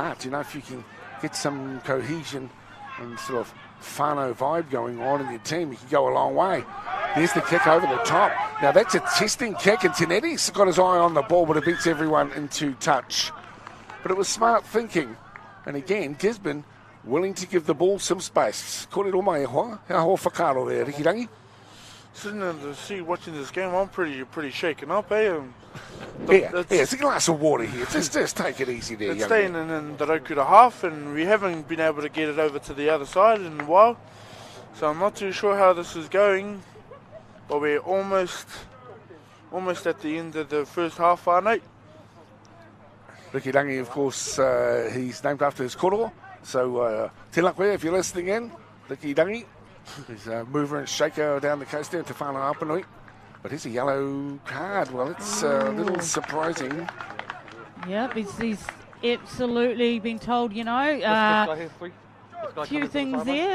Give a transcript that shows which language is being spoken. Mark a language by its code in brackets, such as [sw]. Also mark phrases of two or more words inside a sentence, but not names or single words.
[en] You know, if you can get some cohesion and sort of whānau vibe going on in your team, you can go a long way. There's the kick over the top. Now that's a testing kick, and Tinetti's got his eye on the ball, but it beats everyone into touch. But it was smart thinking. And again, Gisborne willing to give the ball some space. [mi] Kōrero mai e hoa. Hea hoa whakaro there, Rikirangi. [en] sitting in the seat watching this game, I'm pretty shaken up, eh? It's a glass of water here. Just take it easy there. It's staying in the Rotorua half, and we haven't been able to get it over to the other side in a while. So I'm not too sure how this is going, but we're almost at the end of the first half, Nate. Ricky Dangi, of course, he's named after his koro. So, [mi] tēnā koe, [en] if you're listening in, Ricky Dangi. He's a mover and shaker down the coast there to Whanau Apanui. But here's a yellow card. Well, it's a little surprising. Yep, he's absolutely been told, a few things there.